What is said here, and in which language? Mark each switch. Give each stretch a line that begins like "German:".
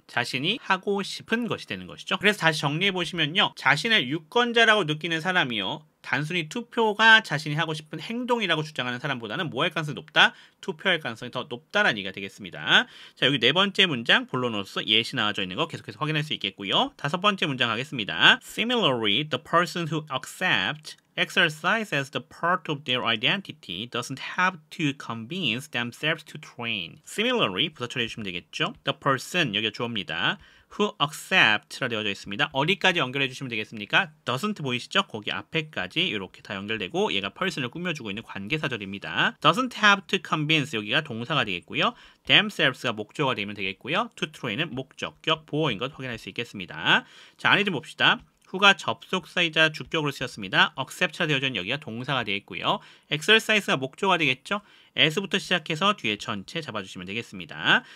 Korean: 자신이 하고 싶은 것이 되는 것이죠. 그래서 다시 정리해 보시면요. 자신을 유권자라고 느끼는 사람이요. 단순히 투표가 자신이 하고 싶은 행동이라고 주장하는 사람보다는 뭐 할 가능성이 높다? 투표할 가능성이 더 높다라는 얘기가 되겠습니다. 자, 여기 네 번째 문장 본론으로서 예시 나와져 있는 거 계속해서 확인할 수 있겠고요. 다섯 번째 문장 가겠습니다.
English: Similarly, the person who accepts exercise as the part of their identity doesn't have to convince themselves to train.
Korean: Similarly, 부사 처리해 주시면 되겠죠. The person, 여기가 주어입니다. who accept라 되어져 있습니다. 어디까지 연결해 주시면 되겠습니까? doesn't 보이시죠? 거기 앞에까지 이렇게 다 연결되고 얘가 person을 꾸며주고 있는 관계사절입니다.
English: doesn't have to convince
Korean: 여기가 동사가 되겠고요. themselves가 목적어가 되면 되겠고요. to train은 목적격 보어인 것 확인할 수 있겠습니다. 자, 안에 좀 봅시다. who가 접속사이자 주격으로 쓰였습니다. accept가 되어져 있는 여기가 동사가 되어 있고요. exercise가 목조가 되겠죠. as부터 시작해서 뒤에 전체 잡아주시면 되겠습니다.